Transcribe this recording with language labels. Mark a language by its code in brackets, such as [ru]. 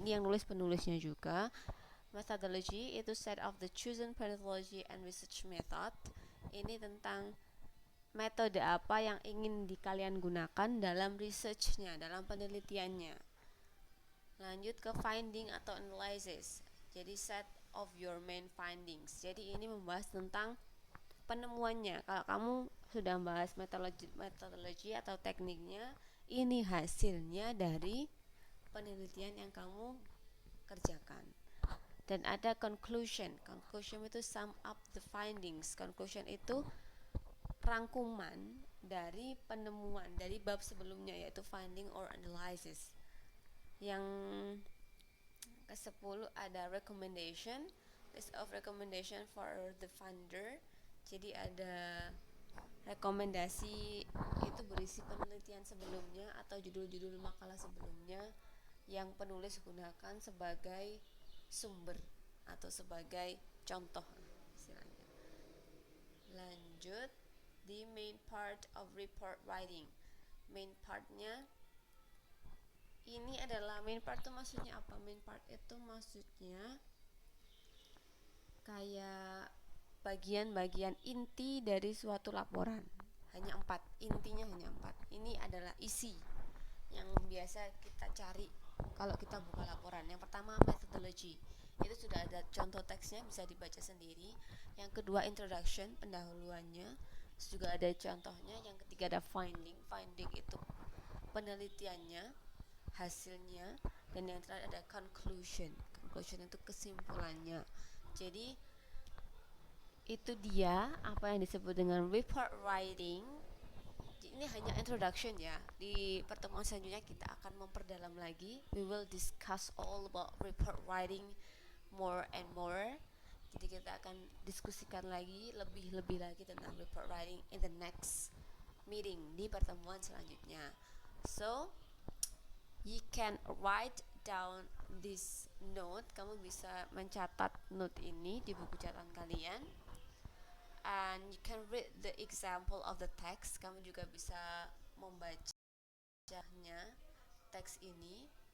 [id] Ini yang nulis penulisnya juga. [en] Methodology itu set of the chosen methodology and research method. [id] Ini tentang metode apa yang ingin kalian gunakan dalam researchnya, dalam penelitiannya. Lanjut ke finding atau analysis. [en] Jadi set of your main findings. [id] Jadi ini membahas tentang penemuannya. Kalau kamu sudah membahas metodologi atau tekniknya, ini hasilnya dari penelitian yang kamu kerjakan. [en] Dan ada conclusion. Conclusion itu sum up the findings. [id] Conclusion itu rangkuman dari penemuan dari bab sebelumnya, yaitu finding or analysis. Yang ke-10 ada [en] recommendation, list of recommendation for the funder. [id] Jadi ada rekomendasi, itu berisi penelitian sebelumnya atau judul-judul makalah sebelumnya yang penulis gunakan sebagai sumber atau sebagai contoh istilahnya. Lanjut di main part of report writing. Main partnya ini adalah main part itu maksudnya apa? Main part itu maksudnya kayak bagian-bagian inti dari suatu laporan. Hanya 4, intinya hanya 4. Ini adalah isi yang biasa kita cari kalau kita buka laporan. Yang pertama methodology, itu sudah ada contoh teksnya, bisa dibaca sendiri. Yang kedua introduction, pendahuluannya, juga ada contohnya. Yang ketiga ada finding, finding itu penelitiannya, hasilnya. Dan yang terakhir ada conclusion, conclusion itu kesimpulannya. Jadi itu dia apa yang disebut dengan report writing. Ini hanya introduction ya. Di pertemuan selanjutnya kita akan memperdalam lagi. [en] We will discuss all about report writing more and more. [id] Jadi kita akan diskusikan lagi lebih lagi tentang report writing [en] in the next meeting, [id] di pertemuan selanjutnya. [en] So you can write down this note. [id] Kamu bisa mencatat note ini di buku catatan kalian. [en] And you can read the example of the text. [id] Kamu juga bisa membacanya teks ini.